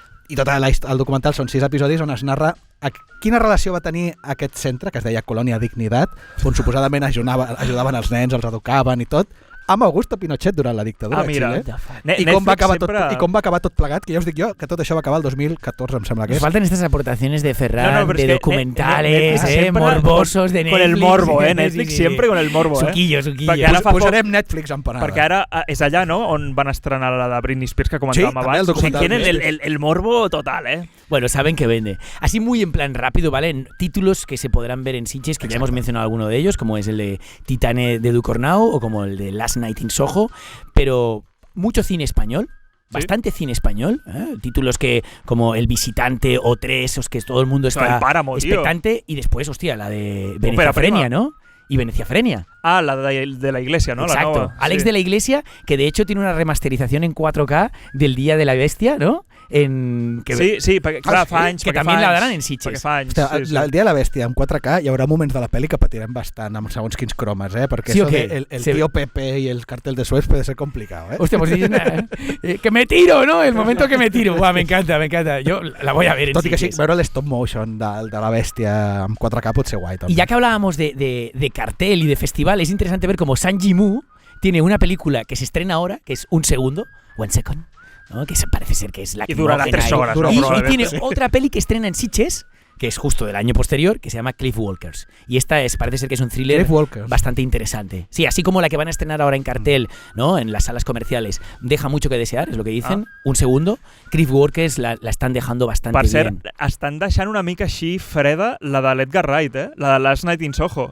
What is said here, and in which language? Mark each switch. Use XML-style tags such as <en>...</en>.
<ca>I tot el documental són 6 episodis on es narra quina relació va tenir aquest centre, que es deia Colònia Dignidad, on suposadament ajudaven els nens, els educaven i tot, amb Augusto Pinochet durant la dictadura de Xile. I com va acabar tot plegat, que ja us dic jo que tot això va acabar el 2014, em sembla que és.</ca> <es>Nos faltan estas aportaciones de Ferran, de documentales, morbosos de Netflix. Con el morbo, Netflix siempre con el morbo, Suquillo.</es> <ca>Posarem Netflix empanada. Perquè ara és allà, no?, on van estrenar la de Britney Spears que comentàvem abans.</ca> <es>O sea, tienen el morbo total, ¿eh? Bueno, saben que vende. Así muy en plan rápido, ¿vale? Títulos que se podrán ver en Sitges, que ya hemos mencionado alguno de ellos, como es el de Titane de Ducournau o como el de Last Night in Soho, pero mucho cine español. Bastante cine español, títulos que como El Visitante o 3, esos que todo el mundo está expectante, y después, hostia, la de Veneciafrenia, ¿no? Y Veneciafrenia. La de la Iglesia, ¿no? Exacto. La nova. Alex de la Iglesia, que de hecho tiene una remasterización en 4K del Día de la Bestia, ¿no?</es> <ca>Sí, perquè fa anys. Que també la daran en Sitges. El Dia de la Bèstia en 4K hi haurà moments de la pel·li que patirem bastant amb segons quins cromes, perquè</ca> <es>eso de el tío Pepe y el cartel de Suez puede ser complicado, Hostia, pues que me tiro, ¿no? El momento que me tiro. Buah, me encanta. Yo la voy a ver en</es> <ca>Tot i que</ca> <es>Sitges.</es> <ca>sí, veure l'stop motion de la bèstia amb 4K pot ser guai.</ca> <es>Y ya que hablábamos de cartel y de festival, es interesante ver cómo Zhang Yimou tiene una película que se estrena ahora, que es Un Segundo, One Second, ¿no? Que parece ser que es la que durará 3 horas. Y tiene otra peli que estrena en Sitges, que es justo del año posterior, que se llama Cliff Walkers. Y esta parece ser que es un thriller bastante interesante. Sí, así como la que van a estrenar ahora en cartel, ¿no? En las salas comerciales, deja mucho que desear, es lo que dicen. Un segundo, Cliff Walkers la están dejando bastante bien.</es> <ca>Per cert, estan deixant una mica així freda la de l'Edgar Wright, la de Last Night in Soho.</ca>